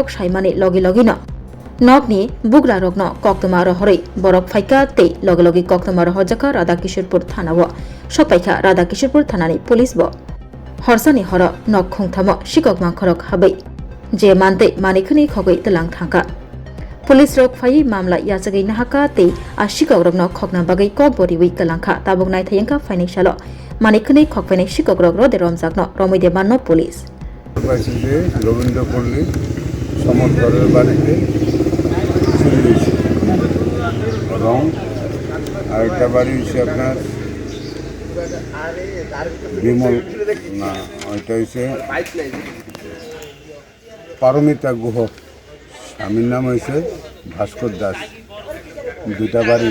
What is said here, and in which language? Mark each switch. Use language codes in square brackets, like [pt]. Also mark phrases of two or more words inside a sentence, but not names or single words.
[trp] साइमानि लगी लगिन नगनि बुग्रा रगन कक्तमा रहरै बरक फाइका तै लगे लगे कक्तमा रहजाका राधाकिशोरपुर थानाव सपाइखा राधाकिशोरपुर थानानि पुलिस ब हरसानि हर नक खुंथाम सिकक मांखरक हाबै जे मानतै मानिखनि खगै तलां थांका पुलिस रक फाइ मामला याचगै नाहाका तै आशिकक रगन खगना बागै कक बरिवै कलांखा ताबुक नायथायंका फाइनायसाल मानिखनि खगफाइनाय सिकक रग रदे रमजाकन रमैदे माननो पुलिस [bn] রবীন্দ্রপল্লী সমর্থনের বাড়িতে চুরি হয়েছে এবং আরেকটা বাড়ি হচ্ছে আপনার বিমল না ওইটা হচ্ছে পারমিতা গুহ স্বামীর নাম হয়েছে ভাস্কর দাস দুটা বাড়ি